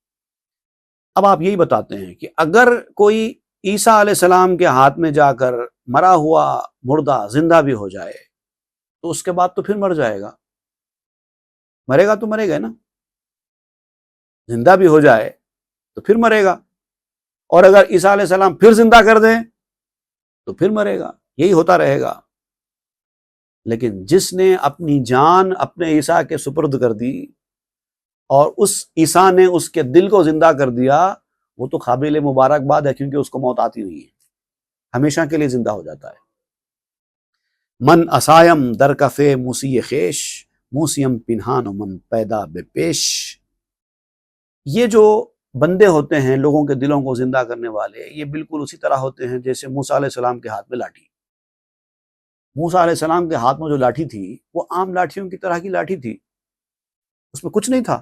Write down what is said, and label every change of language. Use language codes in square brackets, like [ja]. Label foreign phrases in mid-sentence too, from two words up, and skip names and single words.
[ur] اب آپ یہی بتاتے ہیں کہ اگر کوئی عیسیٰ علیہ السلام کے ہاتھ میں جا کر مرا ہوا مردہ زندہ بھی ہو جائے تو اس کے بعد تو پھر مر جائے گا، مرے گا تو مرے گا نا، زندہ بھی ہو جائے تو پھر مرے گا، اور اگر عیسیٰ علیہ السلام پھر زندہ کر دیں تو پھر مرے گا، یہی ہوتا رہے گا۔ لیکن جس نے اپنی جان اپنے عیسیٰ کے سپرد کر دی اور اس عیسیٰ نے اس کے دل کو زندہ کر دیا، وہ تو قابل مبارکباد ہے، کیونکہ اس کو موت آتی نہیں ہے، ہمیشہ کے لیے زندہ ہو جاتا ہے۔ [fa] من اسائم در کفے موسی خیش، موسیم پنہان و من پیدا بے پیش۔ [ur] یہ جو بندے ہوتے ہیں لوگوں کے دلوں کو زندہ کرنے والے، یہ بالکل اسی طرح ہوتے ہیں جیسے موسیٰ علیہ السلام کے ہاتھ میں لاٹھی۔ موسیٰ علیہ السلام کے ہاتھ میں جو لاٹھی تھی وہ عام لاٹھیوں کی طرح کی لاٹھی تھی، اس میں کچھ نہیں تھا۔